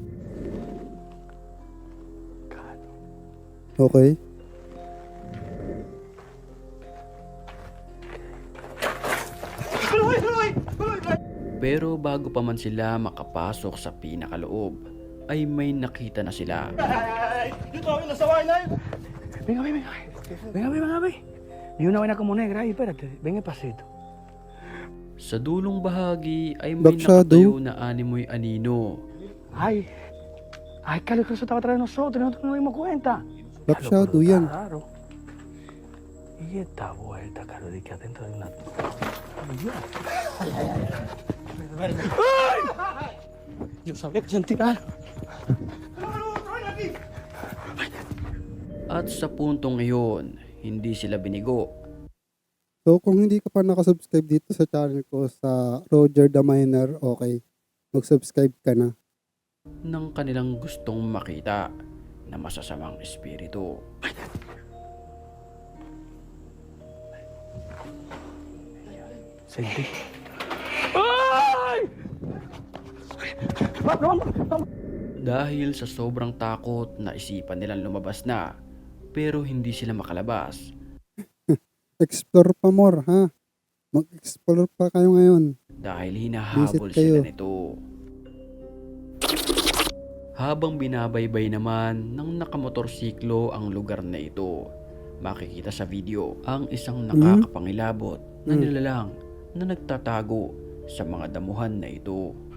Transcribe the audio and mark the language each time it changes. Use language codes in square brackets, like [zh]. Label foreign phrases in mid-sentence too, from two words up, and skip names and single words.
[tl] Okay. Pero bago pa man sila makapasok sa pinakaloob, ay may nakita na sila. [es] Venga, ve. Ni una vaina como negra, ahí, espérate, ven pasito. [tl] Sa dulong bahagi ay may Black Shadow. nakatayo na animoy anino. [es] Ay, Carlos, que eso estaba atrás de nosotros, nosotros no nos dimos cuenta. [tl] Black [es] Carlos, [tl] Shadow [es] pero está [tl] yan. [es] raro. Y esta vuelta, Carlos, de que adentro de una... Ay, Dios. ¡Ay! Yo sabía que sentía algo. [tl] At sa puntong iyon, hindi sila binigo. So kung hindi ka pa nakasubscribe dito sa channel ko sa Roger the Miner, okay, mag-subscribe ka na. Ng kanilang gustong makita na masasamang espiritu. [es] Sentí. ¡Ay! Vamos. [tl] Dahil sa sobrang takot na isipan nilang lumabas na, pero hindi sila makalabas. Explore pa more, ha? Mag-explore pa kayo ngayon. Dahil hinahabol Visit kayo. sila nito. Habang binabaybay naman ng nakamotorsiklo ang lugar na ito, makikita sa video ang isang nakakapangilabot na nilalang na nagtatago sa mga damuhan na ito.